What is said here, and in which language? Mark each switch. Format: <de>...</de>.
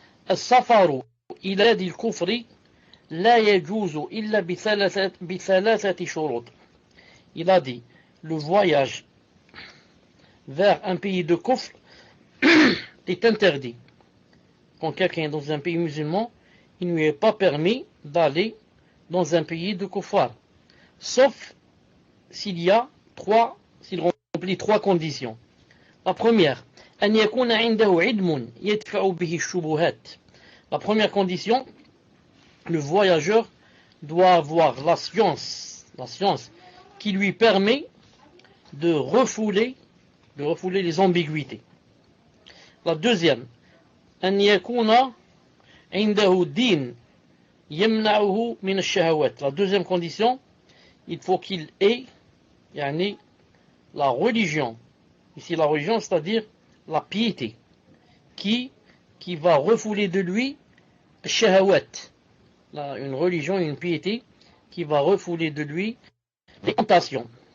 <ar>السفر إلى بلاد الكفر لا يجوز إلا بثلاثة شروط.</ar> <fr>Il a dit, le voyage vers un pays de kufr est interdit. Quand quelqu'un est dans un pays musulman, il ne lui est pas permis d'aller dans un pays de kuffar, sauf s'il remplit trois conditions. La première,</fr> <ar>أن يكون عنده علم يدفع به الشبهات.</ar> <fr>La première condition, le voyageur doit avoir la science qui lui permet de refouler les ambiguïtés. La deuxième,</fr> <ar>أن يكون عنده دين يمنعه من الشهوات.</ar> <fr>La deuxième condition, il faut qu'il ait la religion. Ici la religion, c'est-à-dire la piété, qui va refouler de lui shahawat. Une religion, une piété qui va refouler de lui les tentations.</fr>